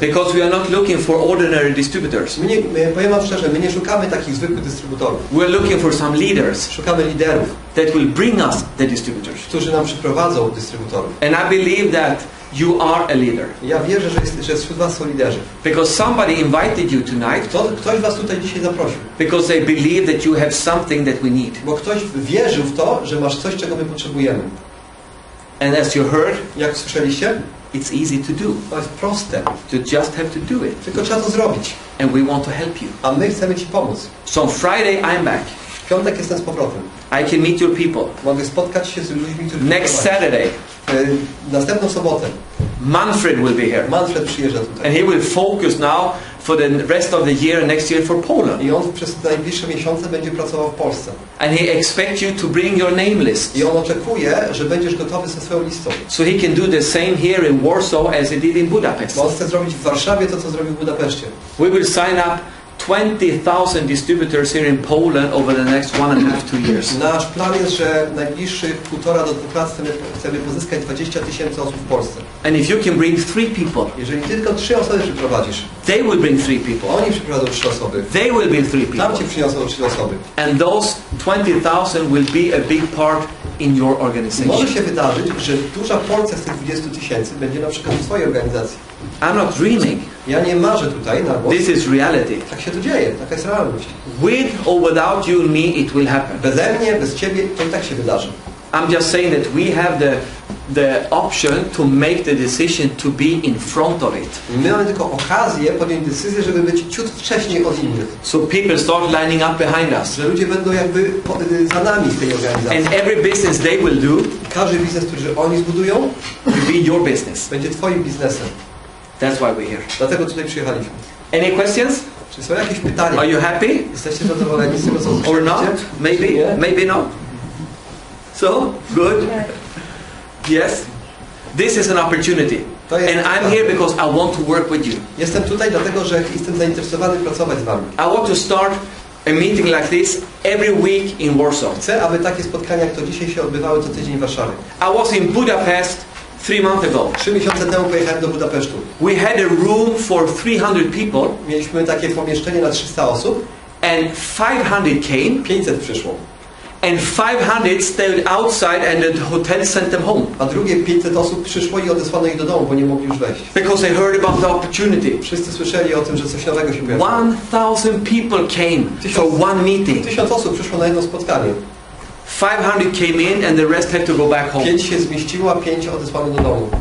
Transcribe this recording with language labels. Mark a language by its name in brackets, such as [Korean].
[English] because we are not looking for ordinary distributors. [Polish] Powiem Wam szczerze, my nie szukamy takich zwykłych dystrybutorów. [English] We're looking for some leaders [Polish] Szukamy liderów, [English] that will bring us the distributors. [Polish] którzy nam przyprowadzą dystrybutorów. [English] And I believe that you are a leader. [Polish] Ja wierzę, że wśród was są liderzy. [English] Because somebody invited you tonight. [Polish] Ktoś was tutaj dzisiaj zaprosił. [English] Because they believe that you have something that we need. [Polish] Bo ktoś wierzył w to, że masz coś, czego my potrzebujemy. [English] And as you heard, [Polish] jak słyszeliście, [English] it's easy to do. [Polish] To jest proste. [English] To just have to do it. [Polish] Tylko trzeba to zrobić. [English] And we want to help you. [Polish] A my chcemy ci pomóc. [English] So on Friday I'm back. [Polish] W piątek jestem z powrotem. [English] I can meet your people. [Polish] Mogę spotkać się z ludźmi, którzy... [English] Next Saturday. [Polish] Następną sobotę. [English] Manfred will be here. [Polish] Manfred przyjeżdża tutaj. [English] And he will focus now for the rest of the year, next year for Poland. [Polish] I on przez najbliższe miesiące będzie pracował w Polsce. [English] And he expects you to bring your name list. [Polish] I on oczekuje, że będziesz gotowy ze swoją listą. [English] So he can do the same here in Warsaw as he did in Budapest. [Polish] Bo on chce zrobić w Warszawie to, co zrobił w Budapeszcie. [English] We will sign up 20,000 distributors here in Poland over the next 1.5–2 years. [Polish] Nasz plan jest, że najbliższych 1,5 do 2 lat chcemy pozyskać 20 000 osób w Polsce. [English] And if you can bring 3 people, [Polish] jeżeli tylko 3 osoby przyprowadzisz, [English] they will bring 3 people. [Polish] Oni przyprowadzą 3 osoby. [English] They will bring 3 people. [Polish] Tam ci przyniosą 3 osoby. [English] And those 20,000 will be a big part in your organization. [Polish] Może się wydarzyć, że duża porcja z tych 20 000 będzie na przykład w twojej organizacji. [English] I'm not dreaming. [Polish] Ja nie marzę tutaj na głos. [English] This is reality. [Polish] Tak się to dzieje, taka jest realność. [English] With or without you and me, it will happen. [Polish] Beze mnie, bez ciebie, to i tak się wydarzy. [English] I'm just saying that we have the option to make the decision to be in front of it. [Polish] My mamy tylko okazję podjąć decyzję, żeby być ciut wcześniej od innych. [English] So people start lining up behind us. [Polish] Że ludzie będą jakby za nami w tej organizacji. [English] And every business they will do, [Polish] każdy biznes, który oni zbudują, [English] will be your business. [Polish] Będzie twoim biznesem. [English] That's why we're here. [Polish] Dlatego tutaj przyjechaliśmy. [English] Any questions? [Polish] Czy są jakieś pytania? [English] Are you happy? [Polish] Jesteście zadowoleni z tego, co słyszycie? [English] Or not? Maybe? Maybe not? So? Good? Yes? This is an opportunity. And I'm here because I want to work with you. [Polish] Jestem tutaj dlatego, że jestem zainteresowany pracować z wami. [English] I want to start a meeting like this every week in Warsaw. [Polish] Chcę, aby takie spotkania, jak to dzisiaj się odbywały co tydzień w Warszawie. [English] I was in Budapest 3 months ago. [Polish] 3 miesiące temu pojechałem do Budapesztu. [English] We had a room for 300 people. [Polish] Mieliśmy takie pomieszczenie na 300 osób. [English] And 500 came. [Polish] 500 przyszło. [English] And 500 stayed outside and the hotel sent them home. [Polish] A drugie 500 osób przyszło i odesłano ich do domu, bo nie mogli już wejść. [English] Because they heard about the opportunity. [Polish] Wszyscy słyszeli o tym, że coś nowego się pojawiło. [English] 1,000 people came for one meeting. [Polish] 1000 osób przyszło na jedno spotkanie. [English] 500 came in and the rest had to go back home. [Polish] 5 się zmieściło, a 5 odesłano do domu.